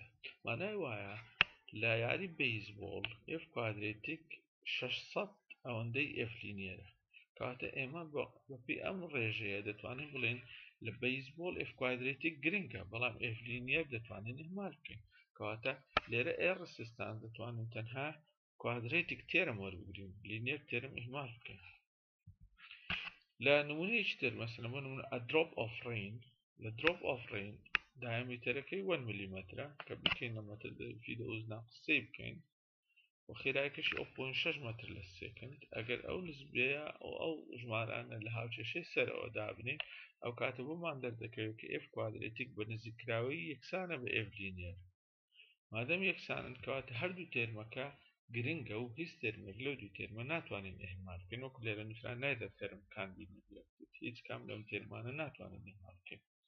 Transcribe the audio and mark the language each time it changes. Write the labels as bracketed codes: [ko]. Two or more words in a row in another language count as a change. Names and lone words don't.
[ckb] مانای وایە لە یاری بەیسبۆڵ F کوادرێتیک 600 ئەوەندەی F لینیەرە کاتە ئێمە بەپی ئەم ڕێژەیە دەتوانین بڵێن لە بەیسبۆڵ F کوادرێتیک گرنگە بەڵام F لینیەر دەتوانین ئێمال بکەین کەواتە لێرە ئێر سیستان دەتوانین تەنها [en] quadratic term [ckb] وەربگرین [en] linear term [ckb] ئێمال بکەین لە نمونەیەکی تر مەسەلەن بۆ نمونە [en] drop of rain [ckb] لە [en] drop of rain [ckb] دایمترەکەی 1 میلیمەترە کە بکەینە مەتر فی دەوز ناقص 3 بکەین و خێراییەکەشی 0.6 مەتر لە سێکند ئەگەر ئەو نسبەیە ئەو ژمارانە لە هاوچێشەی سەرەوە دابنین ئەو کاتە بۆمان دەردەکەوێت کە F کوادرێتیک بە نزیکراوەی یەکسانە بە F لینیەر مادەم یەکسانن کەواتە هەردوو تێرمەکە گرنگە و هیچ تێرمێک لەو دوو تێرمە ناتوانین ئێمال بکەین وەکو لێرە نووسران نایدە تێرم کاندید هیچ کام لەم تێرمانە ناتوانین ئێمال بکەین